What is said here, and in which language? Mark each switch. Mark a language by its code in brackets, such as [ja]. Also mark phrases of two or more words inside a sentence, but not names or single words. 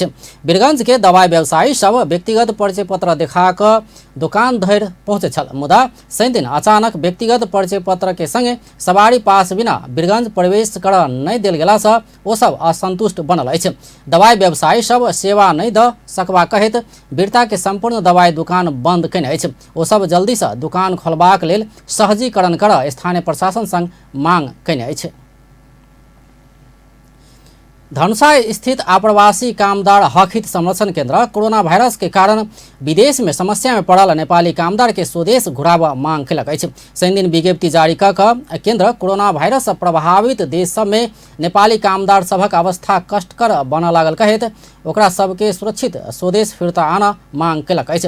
[mai] वीरगंज के दवाई व्यवसायी सब व्यक्तिगत परिचय पत्र देखा कऽ दुकान धरि पहुँचे छल, मुदा शनि दिन अचानक व्यक्तिगत परिचय पत्र के संगे सवारी पास बिना वीरगंज प्रवेश कर नहीं देल गेला सँ ओ सब असंतुष्ट बनल अछि। दवाई व्यवसायी सब सेवा नहीं द सकबा कहैत वीरता के संपूर्ण दवाई दुकान बंद केने अछि। ओ सब जल्दी से दुकान खोलबाक लेल सहजीकरण कर स्थानीय प्रशासन संग मांग केने अछि। धनुषा स्थित आप्रवासी कामदार हक हित संरक्षण केंद्र कोरोना वायरस के कारण विदेश में समस्या में पड़ल नेपाली कामदार के स्वदेश घुरावा मांग केलक अछि। शनि दिन विज्ञप्ति जारी कऽ कऽ केंद्र कोरोना वायरस प्रभावित देश सब में नेपाली कामदार सभक अवस्था कष्टकर बनऽ लागल कहैत ओकरा सबके सुरक्षित स्वदेश फिर्ता आन मांग कयलक अछि।